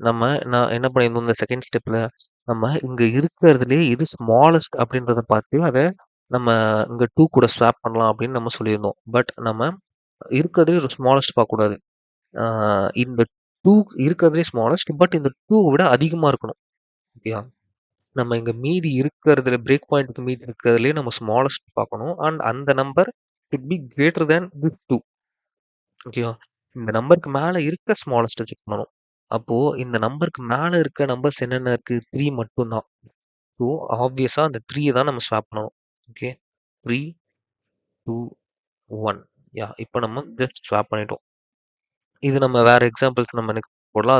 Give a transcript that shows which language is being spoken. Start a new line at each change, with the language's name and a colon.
Tamil: நான் என்ன பண்ணியிருந்தோம் இந்த செகண்ட் ஸ்டெப்ல, நம்ம இங்க இருக்கிறதுலே எது ஸ்மாலஸ்ட் அப்படின்றத பார்த்து அதை நம்ம இங்க 2 கூட ஸ்வாப் பண்ணலாம் அப்படின்னு நம்ம சொல்லியிருந்தோம். பட் நம்ம இருக்கிறதுலே ஒரு ஸ்மாலஸ்ட் பார்க்கக்கூடாது. இந்த 2 இருக்கிறதுலே ஸ்மாலஸ்ட், பட் இந்த 2 விட அதிகமா இருக்கணும். ஓகேயா. நம்ம இங்க மீதி இருக்கிறதுல பிரேக் பாயிண்ட்க்கு மீதி இருக்கிறதுலே நம்ம ஸ்மாலஸ்ட் பார்க்கணும்.
English: And அந்த number should be greater than this 2.
Tamil: ஓகேவா. இந்த நம்பருக்கு மேல இருக்க ஸ்மாலஸ்ட் செக் பண்ணணும். அப்போ இந்த நம்பருக்கு மேல இருக்க நம்பர்ஸ் என்னென்ன இருக்கு, 3 மட்டும் தான். ஸோ ஆப்வியஸா அந்த 3 தான் நம்ம ஸ்வாப் பண்ணணும். ஓகே. 3 2 1. யா இப்போ நம்ம ஜஸ்ட் ஸ்வாப் பண்ணிட்டோம். இது நம்ம வேற எக்ஸாம்பிள்ஸ் நம்ம நெக்ஸ்ட் போடலாம்.